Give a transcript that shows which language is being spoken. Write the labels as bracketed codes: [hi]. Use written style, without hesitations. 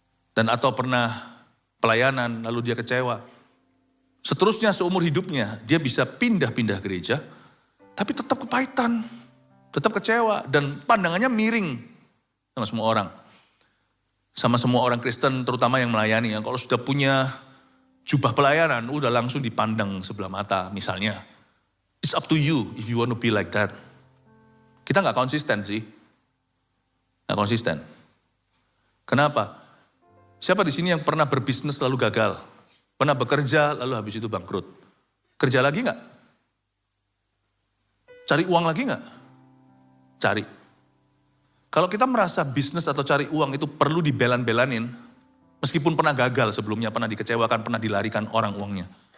[id] Dan atau pernah pelayanan, lalu dia kecewa. Seterusnya seumur hidupnya, dia bisa pindah-pindah gereja, tapi tetap kepahitan, tetap kecewa, dan pandangannya miring sama semua orang. sama semua orang Kristen, terutama yang melayani. Yang kalau sudah punya jubah pelayanan, udah langsung dipandang sebelah mata misalnya. [en] It's up to you if you want to be like that. [id] Kita nggak konsisten sih. Nggak konsisten. Kenapa? Siapa di sini yang pernah berbisnis lalu gagal? Pernah bekerja lalu habis itu bangkrut? Kerja lagi nggak? Cari uang lagi nggak? Cari. Kalau kita merasa bisnis atau cari uang itu perlu dibelan-belanin, meskipun pernah gagal sebelumnya, pernah dikecewakan, pernah dilarikan orang uangnya.